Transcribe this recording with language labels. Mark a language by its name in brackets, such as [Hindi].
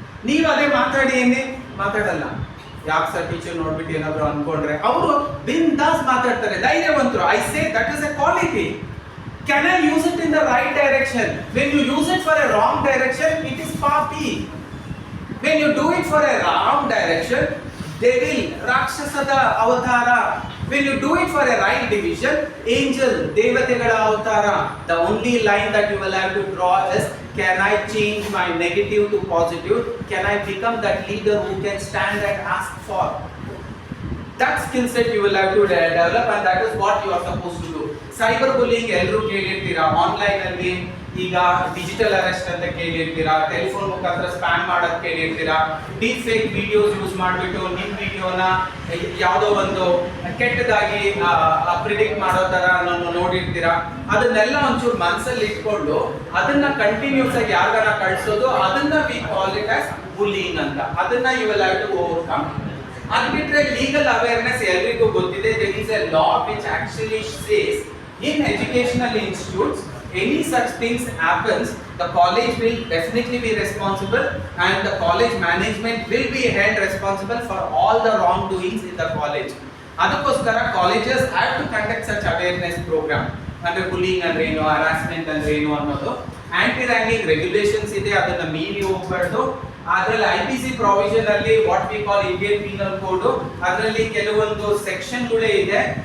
[Kannada] ನೀವು ಅದೇ ಮಾತಾಡಿ ಏನೇ ಮಾತಾಡಲ್ಲ. ಯಾಕೆ ಸರ್ ಟೀಚರ್ ನೋಡ್ಬಿಟ್ಟು ಏನಾದ್ರು ಅನ್ಕೊಂಡ್ರೆ ಅವರು ಬಿಂದಾಸ್ ಮಾತಾಡ್ತಾರೆ, ಧೈರ್ಯವಂತರು. [English] I say that is a quality. Can I use it in the right direction? When you use it for a wrong direction, it is ಪಾಪಿ. When you do it for a wrong direction, devil, [Kannada] ರಾಕ್ಷಸದ ಅವತಾರ. [English] When you do it for a right division, angel, [Kannada] ದೇವತೆಗಳ ಅವತಾರ. [English] The only line that you will have to draw is, can I change my negative to positive? Can I become that leader who can stand and ask for? That skill set you will have to develop, and that is what you are supposed to do. [Kannada] Cyber bullying ಎಲ್ಲರೂ ಕೇಳಿರ್ತೀರಾ. Online ಅಲ್ಲಿ ಈಗ digital arrest ಅಂತ ಕೇಳಿರ್ತೀರಾ, telephone ಮುಖಾಂತರ spam ಮಾಡೋದು ಕೇಳಿರ್ತೀರಾ, deep fake videos use ಮಾಡಿಬಿಟ್ಟು ನಿಮ್ಮ ವಿಡಿಯೋನ ಯಾವುದೋ ಒಂದು ಕೆಟ್ಟದಾಗಿ ಪ್ರಿಡಿಕ್ಟ್ ಮಾಡೋ ಥರ ನೋಡಿರ್ತೀರಾ. ಅದನ್ನೆಲ್ಲ ಒಂಚೂರು ಮನಸ್ಸಲ್ಲಿ ಇಟ್ಕೊಂಡು ಅದನ್ನ ಕಂಟಿನ್ಯೂಸ್ ಆಗಿ ಯಾರಿಗಾರ ಕಳಿಸೋದು, ಅದನ್ನ [English] we call it as [Kannada] bullying ಅಂತ. ಅದನ್ನ [English] You will have to overcome. [Kannada] ಅದು ಬಿಟ್ರೆ ಲೀಗಲ್ ಅವೇರ್ನೆಸ್ ಎಲ್ರಿಗೂ ಗೊತ್ತಿದೆ. [English] There is a law which actually says in educational institutes, any such things happens, the college will definitely be responsible and the college management will be held responsible for all the wrongdoings in the college. [Kannada] ಅದಕ್ಕೋಸ್ಕರ [English] colleges have to conduct such awareness program. [Kannada] ಅಂದ್ರೆ bullying ಅಂದ್ರೆ ಏನು, harassment ಅಂದ್ರೆ ಏನು ಅನ್ನೋದು. Aunty ragging regulations ಇದೆ, ಅದನ್ನ ಮೀರಿ ಹೋಗಬಾರ್ದು. ಅದರಲ್ಲಿ IPC ಪ್ರಾವಿಷನ್ ಅಲ್ಲಿ [English] what we call [Kannada] Indian penal code, ಅದರಲ್ಲಿ ಕೆಲವೊಂದು ಸೆಕ್ಷನ್ಗಳೇ ಇದೆ.